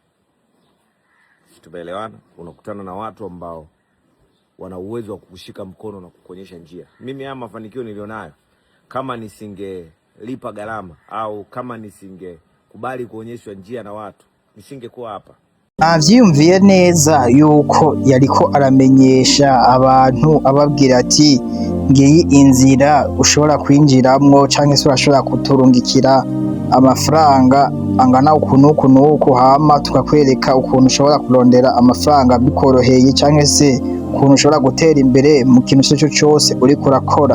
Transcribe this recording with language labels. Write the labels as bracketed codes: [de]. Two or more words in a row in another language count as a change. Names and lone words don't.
[sw] Tumeelewana? Unakutana na watu ambao wana uwezo wa kukushika mkono na kukuonyesha njia. Mimi haya mafanikio nilionayo, kama nisingelipa gharama au kama nisingekubali kuonyeshwa njia na watu, nisingekuwa hapa. [rn] Avyumviye neza yuko yariko aramenyesha abantu ababwira ati ngiyi inzira ushobora kwinjiramwo canke se urashobora kuturungikira amafaranga angana ukuntu hama tukakwereka ukuntu ushobora kurondera amafaranga bikoroheye canke se ukuntu ushobora gutera imbere mu kintu cyo cyose uriko urakora.